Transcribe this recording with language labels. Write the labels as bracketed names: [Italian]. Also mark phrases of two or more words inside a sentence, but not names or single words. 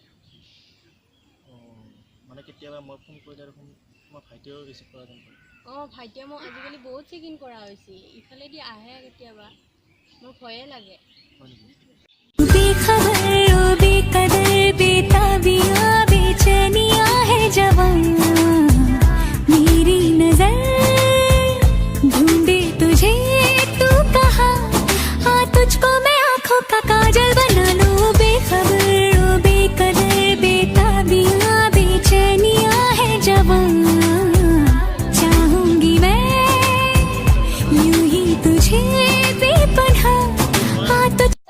[Assamese] মানে কেতিয়াবা মই ফোন কৰিলে দেখোন তোমাৰ ভাইটিও ৰিচিভ কৰা যেন ভাইটিয়ে মোক আজিকালি বহুত চেকিং কৰা হৈছে ইফালেদি আহে কেতিয়াবা মোৰ ভয়ে লাগে [Hindi] बेखबर ओ बेकदर बेताबिया बेचैनिया है जवां मेरी नजर ढूंढे तुझे तू कहाँ हाँ तुझको मैं आँखों का काजल बना लूं बेखबर ओ बेकदर बेताबिया बेचैनिया है जवां चाहूंगी मैं यूं ही तुझे बेपनाह हाँ तुझ